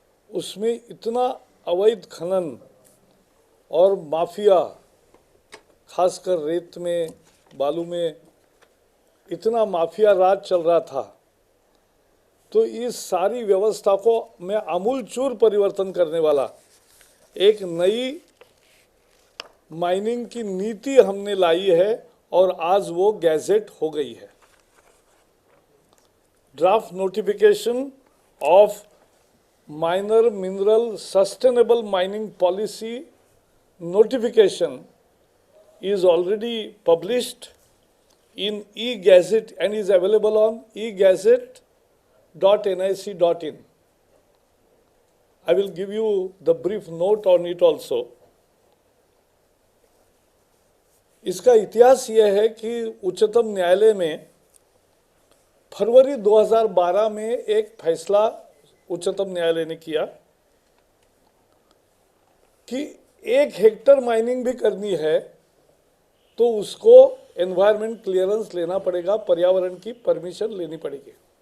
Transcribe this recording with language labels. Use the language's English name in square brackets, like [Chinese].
[Hindi] उसमें इतना अवैध खनन और माफिया, खासकर रेत में, बालू में इतना माफिया राज चल रहा था। तो इस सारी व्यवस्था को मैं आमूलचूर परिवर्तन करने वाला एक नई माइनिंग की नीति हमने लाई है और आज वो गैजेट हो गई है। [English] Draft notification of minor mineral sustainable mining policy notification is already published in e-gazette and is available on e-gazette.nic.in. I will give you the brief note on it also. [Hindi] इसका इतिहास यह है कि उच्चतम न्यायालय में फरवरी 2012 में एक फैसला उच्चतम न्यायालय ने किया कि 1 हेक्टर माइनिंग भी करनी है तो उसको एनवायरमेंट क्लियरेंस लेना पड़ेगा, पर्यावरण की परमिशन लेनी पड़ेगी।